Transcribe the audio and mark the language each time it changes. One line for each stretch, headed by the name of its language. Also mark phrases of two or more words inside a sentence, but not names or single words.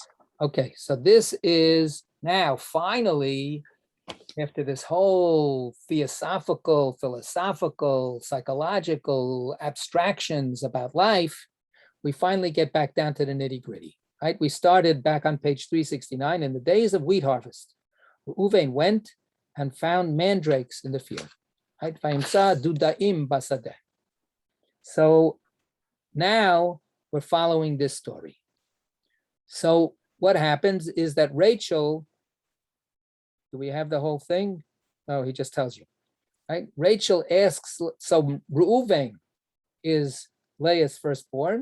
English: Okay, so this is now finally, after this whole philosophical, psychological abstractions about life, we finally get back down to the nitty-gritty, right? We started back on page 369. In the days of wheat harvest, Reuven went and found mandrakes in the field, right?
Hebrew: וימצא דודאים בשדה.
English: So now we're following this story. So what happens is that Rachel, do we have the whole thing? No, he just tells you, right? Rachel asks, so Reuven is Leah's firstborn.